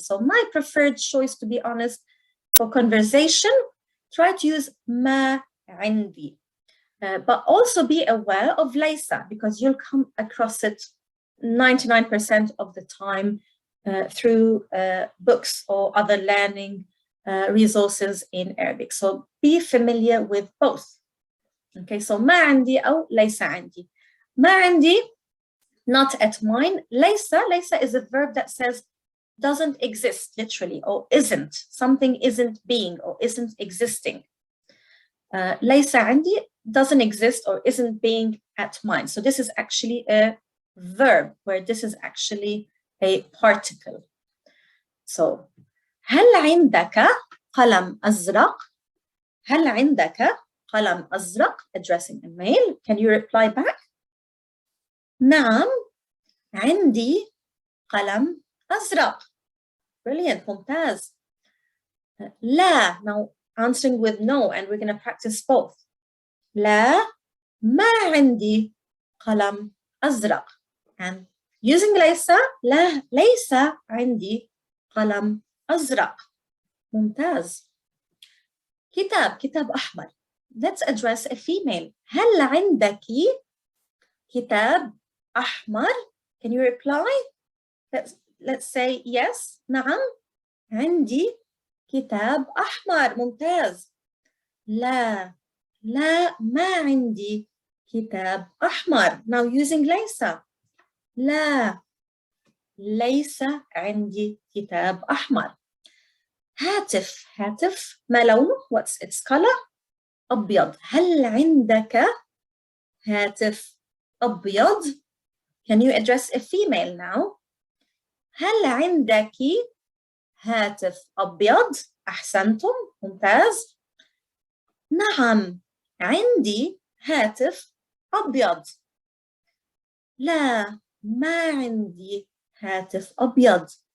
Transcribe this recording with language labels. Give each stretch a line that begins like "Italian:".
English: So my preferred choice, to be honest, for conversation, try to use
Arabic: ما عندي.
English: But also be aware of ليس, because you'll come across it 99% of the time through books or other learning resources in Arabic. So be familiar with both. Okay, so
Arabic: ما عندي أو ليس عندي. ما عندي,
English: not at mine. ليس is a verb that says doesn't exist, literally, or isn't. Something isn't being or isn't existing.
Arabic: ليس عندي
English: doesn't exist or isn't being at mine. So this is actually a verb, where this is actually a particle.
Arabic: So هل عندك قلم أزرق? هل عندك قلم أزرق?
English: Addressing a male. Can you reply back?
Arabic: نعم عندي قلم أزرق.
English: Brilliant,
Arabic: ممتاز.
English: لا, now answering with no, and we're going to practice both.
Arabic: لا, ما عندي قلم أزرق.
English: And using
Arabic: ليس, لا, ليس عندي قلم أزرق. ممتاز. كتاب أحمر.
English: Let's address a female.
Arabic: هل عندك كتاب أحمر?
English: Can you reply? Let's say yes.
Arabic: نعم عندي كتاب أحمر. ممتاز. لا ما عندي كتاب أحمر.
English: Now using ليس.
Arabic: لا ليس عندي كتاب أحمر. هاتف ما لونه?
English: What's its color?
Arabic: أبيض. هل عندك هاتف أبيض?
English: Can you address a female now?
Arabic: هل عندك هاتف أبيض؟ أحسنتم. ممتاز. نعم عندي هاتف أبيض. لا ما عندي هاتف أبيض.